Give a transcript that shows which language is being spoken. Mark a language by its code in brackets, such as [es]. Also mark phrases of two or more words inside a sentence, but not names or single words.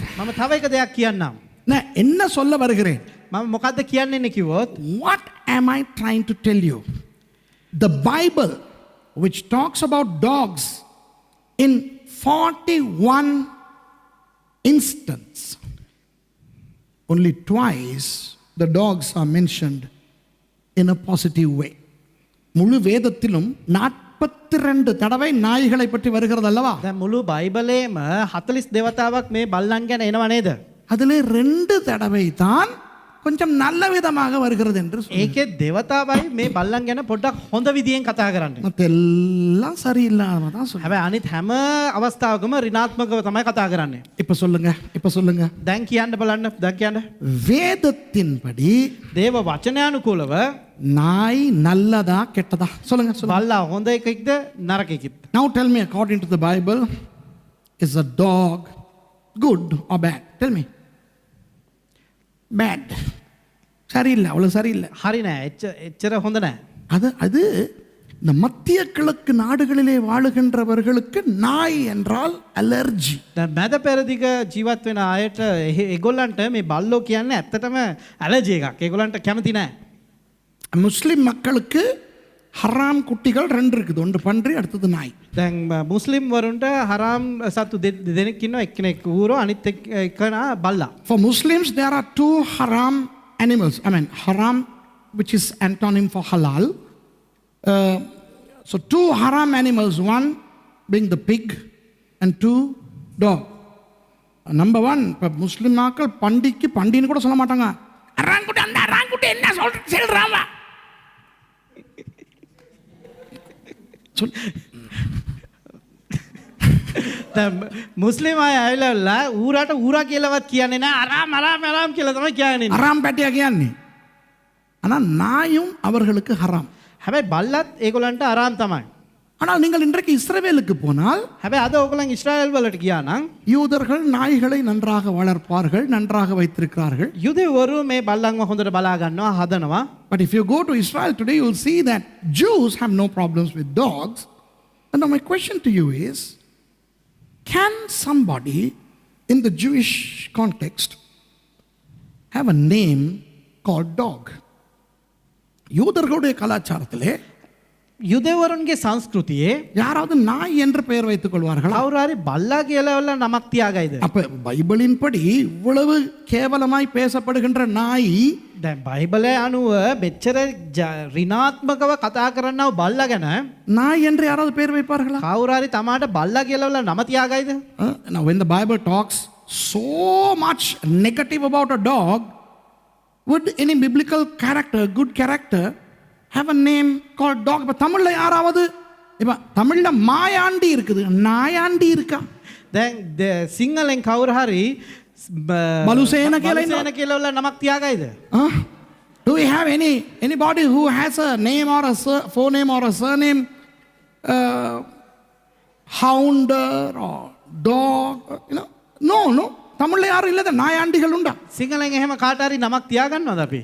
[si] මම තව එක දෙයක් කියන්නම්. [ta] நான் என்ன சொல்ல வருகிறேன்? [si] මම මොකද්ද කියන්නේ කිව්වොත් [en] What am I trying to tell you? The Bible, which talks about dogs in 41 instances, only twice the dogs are mentioned in a positive way. [ta] முழு வேதத்திலும் 42 தடவை நாய்களை பற்றி வருகிறது அல்லவா? [si] දැන් මුළු බයිබලේම 40 දෙවතාවක් මේ බල්ලන් ගැන එනවා නේද? [ta] அதிலே 2 தடவை தான் கொஞ்சம் நல்ல விதமாக வருகிறது என்று சொல்லுங்க. [si] ඒකේ දෙවතාවයි මේ බල්ලන් ගැන පොඩ්ඩක් හොඳ විදියෙන් කතා කරන්නේ. [ta] மத்தெல்லாம் சரியில்லாம தான் சொல்லுங்க. [si] හැබැයි අනිත් හැම අවස්ථාවකම ඍණාත්මකව තමයි කතා කරන්නේ. [ta] இப்ப சொல்லுங்க. [si] දැන් කියන්න බලන්න. දැන් කියන්න. [ta] வேதத்தின்படி [si] දේව වචනානුකූලව [ta] நாய் நல்லதா கெட்டதா? சொல்லுங்க. [si] බල්ලා හොඳ එකෙක්ද නරක එකෙක්ද? [en] Now tell me, according to the Bible, is a dog good or bad? Tell me. Bad. [ta] சரியில்லை, அவ்வளவு சரியில்லை. [si] හරි නෑ. එච්චර හොඳ නෑ. அது இந்த மத்திய கிழக்கு நாடுகளிலே வாழுகின்றவர்களுக்கு நாய் என்றால் அலர்ஜி. දැන් මැද පෙරදිග ජීවත් වෙන අයට ඒගොල්ලන්ට මේ බල්ලෝ කියන්නේ ඇත්තටම ඇලර්ජි එකක්. ඒගොල්ලන්ට කැමති නෑ. [ta] முஸ்லிம் மக்களுக்கு ஹராம் குட்டிகள் 2 இருக்குது. ஒன்று பன்றி, அடுத்தது நாய். [si] දැන් මුස්ලිම් වරුන්ට හරාම් සත්තු දෙනෙක් ඉන්නවා. එක්කෙනෙක් ඌරෝ, අනිත් එක්කෙනා බල්ලා. [en] For Muslims there are 2 haram animals. I mean haram, which is antonym for halal. So 2 haram animals, one being the pig and 2 dog. Number 1, [ta] இப்போ முஸ்லிம் மக்கள் பண்டிக்கு பண்டின்னு கூட சொல்ல மாட்டாங்க. அராங்குட்டி, அந்த அராங்குட்டி என்ன சொல்றாங்க? [si] මුස්ලිම් අය ඇවිල්ලා ඌරට ඌරා කියලාවත් කියන්නේ නෑ. අරාම් කියලා තමයි කියන්නේ. [ta] அராம் பேட்டியா කියන්නේ. ஆனா நாயும் அவர்களுக்கு ஹராம். [si] හැබැයි බල්ලත් ඒගොල්ලන්ට අරාම් තමයි. [ta] ஆனால் நீங்கள் இன்றைக்கு இஸ்ரவேலுக்கு போனால், [si] හැබැයි අද ඕගොල්ලන් ඊශ්‍රායල් වලට ගියා නම් [ta] யூதர்கள் நாய்களை நன்றாக வளர்ப்பார்கள், நன்றாக வைத்திருக்கிறார்கள். [si] යුදෙවරු මේ බල්ලන්ව හොඳට බලා ගන්නවා, හදනවා. [en] But if you go to Israel today, you will see that Jews have no problems with dogs. And now my question to you is, can somebody in the Jewish context have a name called dog? [ta] யூதர்களுடைய கலாச்சாரத்திலே [si] යුදෙවරුන්ගේ සංස්කෘතියේ [ta] யாராவது நாய் என்று பெயர் வைத்துக் கொள்வார்களா? [si] කවුරු හරි බල්ලා කියලා වල නමක් තියාගයිද? [ta] அப்ப பைபிளின் படி இவ்வளவு கேவலமாய் பேசப்படுகின்ற நாய் [si] දැන් බයිබලය අනුව මෙච්චර ඍණාත්මකව කතා කරන්නව බල්ලා ගැන [ta] நாய் என்று யாராவது பெயர் வைப்பார்களா? [si] කවුරු හරි තමාට බල්ලා කියලා වල නම තියාගයිද? [en] Now when the Bible talks so much negative about a dog, would any biblical character, good character, have a name called dog? [ta] இப்ப தமிழ்ல யாராவது இப்ப தமிழ்ல மாயாண்டி இருக்குது, நாயாண்டி இருக்கா? [si] දැන් සිංහලෙන් කවුරු හරි බලුසේන කියලා ඉන්නවා. බලුසේන කියලා වල නමක් තියාගයිද? [en] Do we have anybody who has a name or a forename or a surname, hounder or dog, no. [ta] தமிழ்ல யாரும் இல்ல, நாயாண்டிகள் உண்டா? [si] සිංහලෙන් එහෙම කාට හරි නමක් තියාගන්නවද අපි?